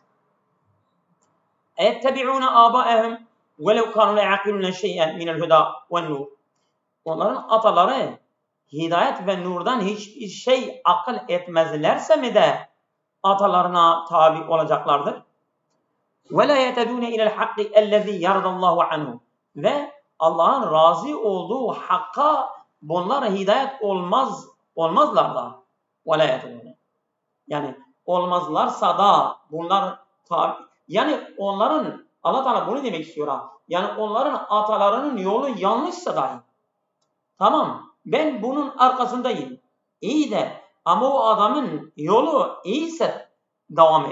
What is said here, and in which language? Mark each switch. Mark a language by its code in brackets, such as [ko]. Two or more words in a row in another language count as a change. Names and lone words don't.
[ar] يتبعون آباءهم ولو كانوا لا يعقلون شيئا من الهدى والنور. [tr] Onların ataları hidayet ve nurdan hiçbir şey akıl etmezlerse mi de atalarına tabi olacaklardır? [ar] وَلَا يَتَدُونَ إِلَى الْحَقِّ اَلَّذ۪ي يَرْضَ اللّٰهُ عَنْهُ. [tr] Ve Allah'ın razı olduğu hakka bunlara hidayet olmazlar da. [ar] وَلَا يَتَدُونَ. [tr] Yani olmazlarsa da bunlar tabi. Yani onların, Allah Teala bunu demek istiyor ha. Yani onların atalarının yolu yanlışsa dahi. Tamam, ben bunun arkasındayım. İyi de ama o adamın yolu iyiyse devam et.